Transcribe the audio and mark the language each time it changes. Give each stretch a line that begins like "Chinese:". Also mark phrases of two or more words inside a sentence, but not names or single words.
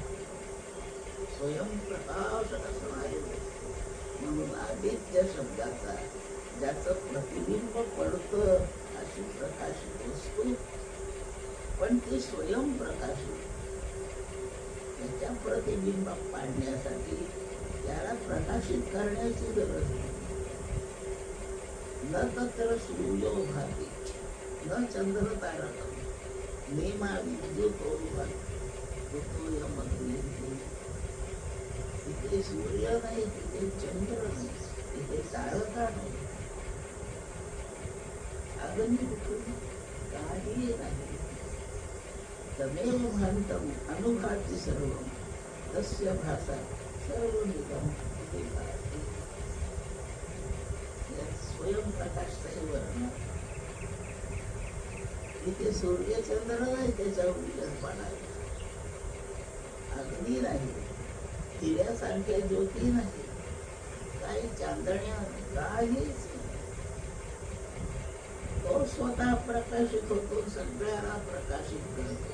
Marathi: स्वयंप्रकाश असणारे म्हणून आदित्य शब्दाचा ज्याचं प्रतिबिंब पडतं अशी प्रकाशित वस्तू, पण ती स्वयंप्रकाशित. त्याच्या प्रतिबिंब पाडण्यासाठी त्याला प्रकाशित करण्याची गरज नाही.
Sanskrit: न तत्र सूर्यो भाती न चंद्र तारकम नेमा विद्युतोरुभाती ऋतूयमग्नी.
Marathi: तिथे सूर्य नाही, तिथे चंद्र नाही, तिथे तारका नाही, अग्नी कुठून काही नाही.
Sanskrit: तमेव भांतम अनुभाती सर्व तस्य भासा सर्वमिदं इति भाति.
Marathi: स्वयंप्रकाशचं वर्णन. तिथे सूर्यचंद्र नाही, त्याच्यावर उजेड पडायला. अग्नी नाही, हिऱ्यासारख्या ज्योती नाही, काही चांदण्या काहीच नाही. तो स्वतः प्रकाशित होतो, सगळ्याला प्रकाशित करतो.